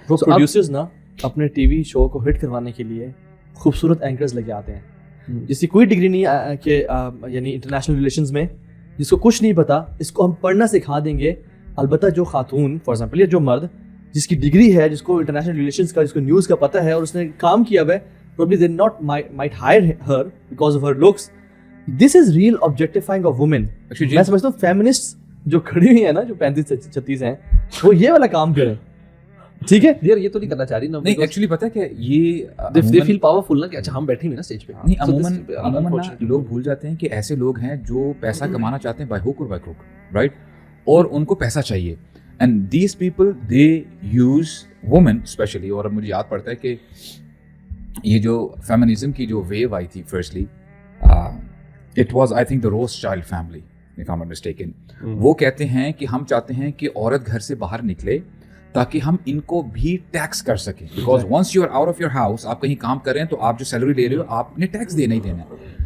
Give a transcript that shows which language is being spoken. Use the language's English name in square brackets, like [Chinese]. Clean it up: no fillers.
[Urdu] وہ پروڈیوسرز نا اپنے ٹی وی شو کو ہٹ کروانے کے لیے خوبصورت اینکرز لے کے آتے ہیں جس کی کوئی ڈگری نہیں کہ یعنی انٹرنیشنل ریلیشنز میں جس کو کچھ نہیں پتا, اس کو ہم پڑھنا سکھا دیں گے. البتہ جو خاتون فار ایگزامپل یا جو مرد جس کی ڈگری ہے, جس کو انٹرنیشنل ریلیشنس کا, جس کو نیوز کا پتہ ہے اور اس نے کام کیا ہوا ہے, [English] probably they not might hire her because of her looks. This is real objectifying of women. [Urdu] میں سمجھتا ہوں فیمنسٹ جو کھڑی ہوئی ہیں نا, جو 35-36 ہیں, وہ یہ والا کام کریں. ٹھیک ہے یار, یہ تو نہیں کرنا چاہ رہی نا. نہیں ایکچولی پتہ ہے کہ یہ [English] they feel powerful [Urdu] نا کہ اچھا ہم بیٹھے ہوئے نا اسٹیج پہ. نہیں عموماً لوگ بھول جاتے ہیں کہ ایسے لوگ ہیں جو پیسہ کمانا چاہتے ہیں بائی ہوک اور بائی کروک, رائٹ, اور ان کو پیسہ چاہیے. [English] And these people they use women especially. [Urdu] اور مجھے یاد پڑتا ہے کہ یہ جو فیمنزم کی جو ویو آئی تھی firstly, [English] It was I think the Rothschild family if I am not mistaken. [Urdu] وہ کہتے ہیں کہ ہم چاہتے ہیں کہ عورت گھر سے باہر نکلے تاکہ ہم ان کو بھی ٹیکس کر سکیں, [English] because once you are out of your house, [Urdu] آپ کہیں کام کر رہے ہیں تو آپ جو سیلری لے رہے ہو آپ نے ٹیکس دینا ہی دینا ہے.